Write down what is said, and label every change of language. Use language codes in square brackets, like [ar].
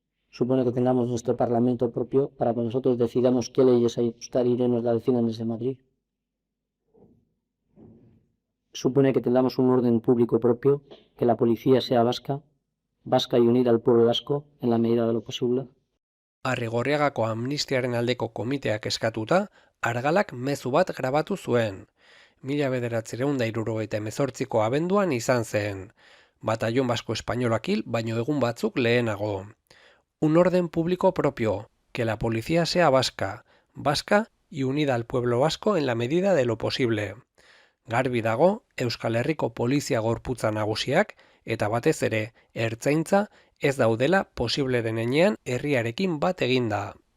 [es] Supone que tengamos nuestro parlamento propio para que nosotros decidamos qué leyes hay que ajustar y nos la decidan desde Madrid. Supone que tengamos un orden público propio, que la policía sea vasca y unida al pueblo vasco en la medida de lo posible. [eu] Arrigorriagako amnistiaren aldeko komiteak eskatuta, Argalak mezu bat grabatu zuen. 1978ko abenduan izan zen. Batallón Vasco Españolak hil baino egun batzuk lehenago. [es] Un orden público propio, que la policía sea vasca y unida al pueblo vasco en la medida de lo posible. [eu] Garbi dago, Euskal Herriko polizia gorputza nagusiak, eta batez ere, ertzaintza, ez daudela posible den heinean herriarekin bat eginda.